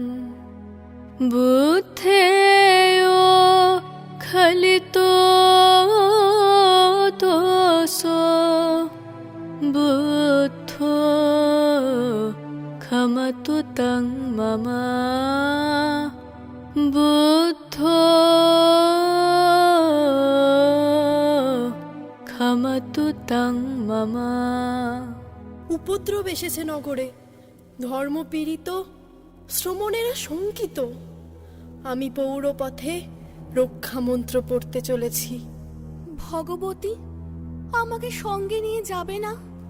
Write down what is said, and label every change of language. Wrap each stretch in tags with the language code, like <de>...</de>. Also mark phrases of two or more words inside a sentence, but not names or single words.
<pi>बुद्धेयो खलितो दोषो बुद्धो खमतु तं मम बुद्धो खमतु तं मम।</pi> <bn>উপদ্রব এসেছে নগরে, ধর্মপীড়িত শ্রমণেরা শঙ্কিত। আমি পৌরপথে রক্ষা মন্ত্র পড়তে চলেছি। ভগবতী, আমাকে সঙ্গে নিয়ে যাবে না?</bn>